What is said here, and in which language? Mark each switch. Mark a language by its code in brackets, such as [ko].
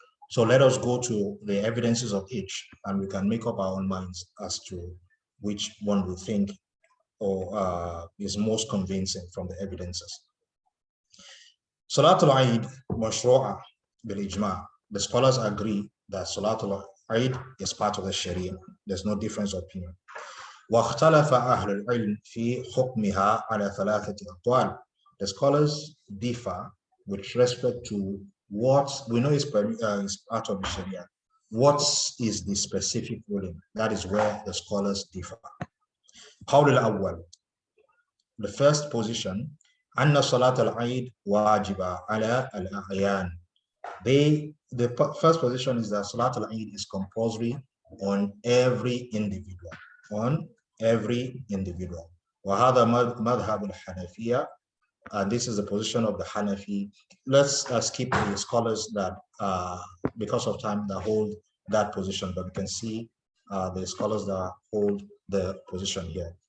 [en] So let us go to the evidences of each, and we can make up our own minds as to which one we think or is most convincing from the evidences. [ar] Salatul Eid mashru'a bil ijma'. [en] The scholars agree that Salatul Eid is part of the Sharia. There's no difference of opinion. [ar] واختلف أهل العلم في حكمها على ثلاثة أقوال. [en] The scholars differ with respect to what we know is part of the Sharia. What is the specific ruling? That is where the scholars differ. [ar] قول الأول. [en] The first position, [ar] أن صلاة العيد واجبة على الأعيان. [en] The first position is that Salatul Eid is compulsory on every individual. On every individual. [ar] وهذا مذهب الحنفية, [en] and this is the position of the Hanafi. Let's skip the scholars that, because of time, that hold that position, but we can see the scholars that hold the position here.